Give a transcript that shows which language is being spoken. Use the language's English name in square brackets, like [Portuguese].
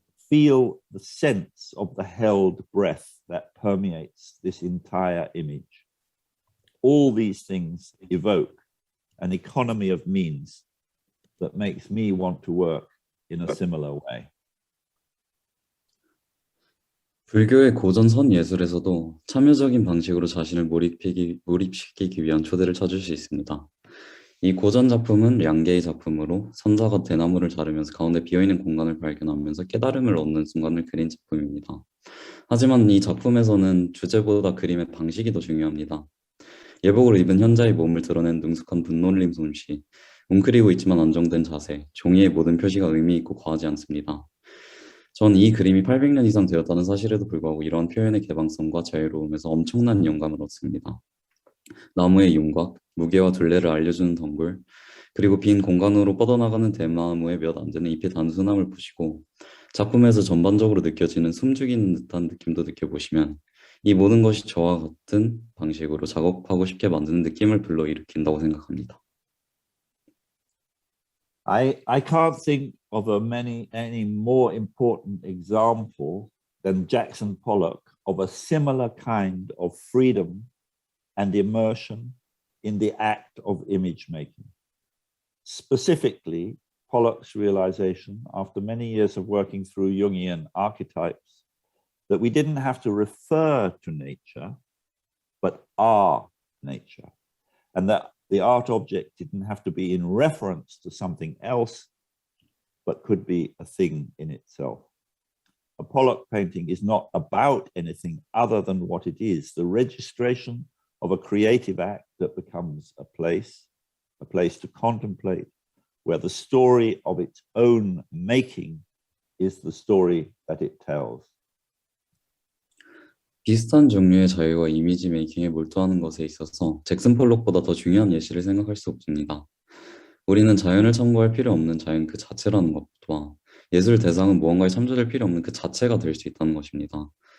[English] Feel the sense of the held breath that permeates this entire image. All these things evoke an economy of means that makes me want to work in a similar way. [Korean] 불교의 고전 선예술에서도 참여적인 방식으로 자신을 몰입시키기 위한 초대를 찾을 수 있습니다. 이 고전 작품은 량계의 작품으로 선자가 대나무를 자르면서 가운데 비어있는 공간을 발견하면서 깨달음을 얻는 순간을 그린 작품입니다. 하지만 이 작품에서는 주제보다 그림의 방식이 더 중요합니다. 예복을 입은 현자의 몸을 드러낸 능숙한 분놀림 솜씨, 웅크리고 있지만 안정된 자세, 종이의 모든 표시가 의미 있고 과하지 않습니다. 전 이 그림이 800년 이상 되었다는 사실에도 불구하고 이러한 표현의 개방성과 자유로움에서 엄청난 영감을 얻습니다. 나무의 윤곽, 무게와 둘레를 알려주는 덩굴, 그리고 빈 공간으로 뻗어나가는 대나무의 몇 안 되는 잎의 단순함을 보시고 작품에서 전반적으로 느껴지는 숨죽이는 듯한 느낌도 느껴보시면 이 모든 것이 저와 같은 방식으로 작업하고 싶게 만드는 느낌을 불러일으킨다고 생각합니다. [English] I can't think of any more important example than Jackson Pollock of a similar kind of freedom and immersion in the act of image making. Specifically, Pollock's realization, after many years of working through Jungian archetypes, that we didn't have to refer to nature, but are nature, and that the art object didn't have to be in reference to something else, but could be a thing in itself. A Pollock painting is not about anything other than what it is, the registration of a creative act that becomes a place to contemplate, where the story of its own making is the story that it tells. [Korean] 비슷한 종류의 자유와 이미지 메이킹에 몰두하는 것에 있어서 잭슨 폴록보다 더 중요한 예시를 생각할 수 없습니다. 우리는 자연을 참고할 필요 없는 자연 그 자체라는 것과 예술 대상은 무언가에 참조될 필요 없는 그 자체가 될 수 있다는 것입니다.